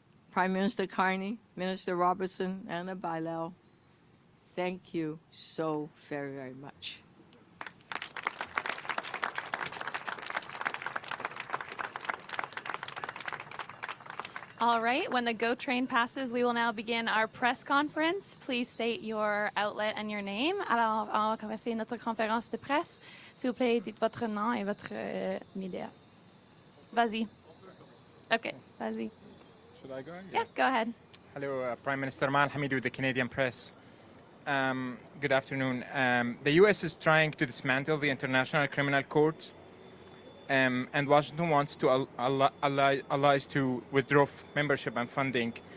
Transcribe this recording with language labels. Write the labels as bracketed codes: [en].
[en] Prime Minister Carney, Minister Robertson, Anna Bailão, thank you so very, very much. All right, when the GO train passes, we will now begin our press conference. Please state your outlet and your name. [fr] Alors, on va commencer notre conférence de presse. S'il vous plaît, dites votre nom et votre média. Vas-y. Okay, vas-y. [en] Should I go? Yeah, go ahead. Hello, Prime Minister Mal Hamid with the Canadian Press. Good afternoon. The U.S. is trying to dismantle the International Criminal Court, and Washington wants to allies to withdraw membership and funding.